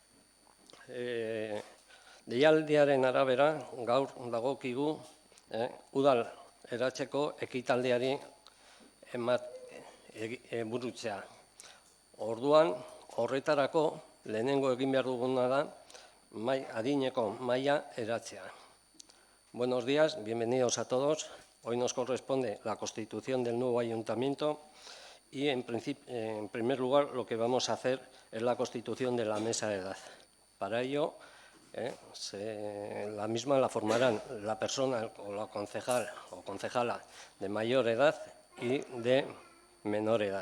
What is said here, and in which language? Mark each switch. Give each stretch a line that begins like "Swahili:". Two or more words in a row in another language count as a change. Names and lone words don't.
Basque: Deialdiaren arabera, gaur dagokigu udal eratzeko ekitaldiari burutzea. Orduan, horretarako lehenengo egin behar duguna da adineko mahaia eratzea.
Spanish: Buenos días, bienvenidos a todos. Hoy nos corresponde la constitución del nuevo ayuntamiento y, en primer lugar, lo que vamos a hacer es la constitución de la mesa de edad. Para ello, la misma la formarán la persona o la concejal o concejala de mayor edad y de menor edad.